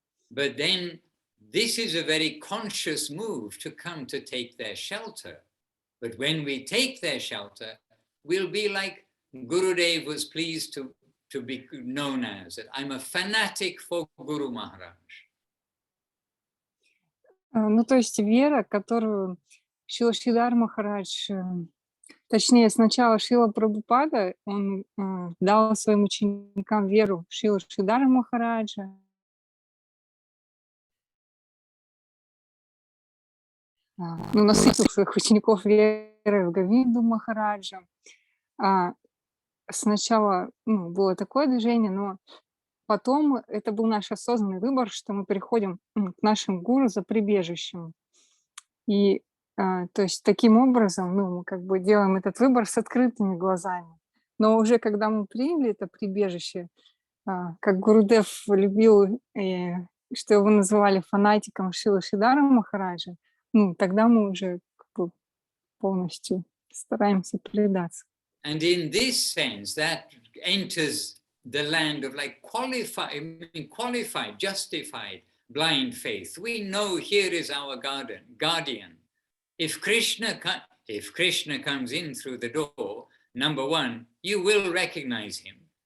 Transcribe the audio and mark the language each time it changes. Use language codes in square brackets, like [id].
[en] But then this is a very conscious move to come to take their shelter. But when we take their shelter, we'll be like Gurudev was pleased to be known as, that I'm a fanatic for Guru Maharaj. [ru] То есть вера, которую Шрила Шридар Махарадж, точнее сначала Шрила Прабхупада, он дал своим ученикам веру в Шрила Шридара Махараджа, насытил своих учеников верой в Говинду Махараджа. Сначала было такое движение, но потом это был наш осознанный выбор, что мы переходим к нашим гуру за прибежищем. И то есть таким образом мы как бы делаем этот выбор с открытыми глазами. Но уже когда мы приняли это прибежище, как Гурудев любил, что его называли фанатиком Шрила Шридара Махараджа, тогда мы уже как бы полностью стараемся предаться. [en] And in this sense, that enters the land of like qualified, justified blind faith. We know here is our guardian. If Krishna comes in through the door, number one, you will recognize him.